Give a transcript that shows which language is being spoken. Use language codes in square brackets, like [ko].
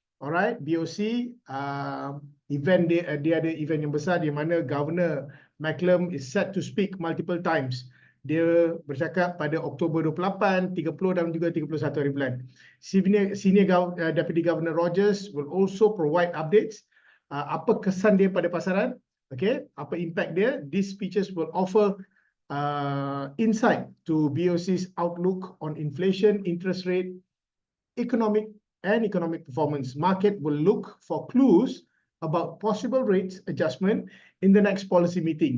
[en] Alright, BOC event [ms] dia ada event yang besar di mana [en] Governor Macklem is set to speak multiple times. [ms] Dia bercakap pada Oktober 28, 30 dan juga 31 hari bulan. [en] Senior Deputy Governor Rogers will also provide updates. [ms] Apa kesan dia pada pasaran? Apa impact dia? [en] These speeches will offer insight to BOC's outlook on inflation, interest rate, economic performance. Market will look for clues about possible rates adjustment in the next policy meeting.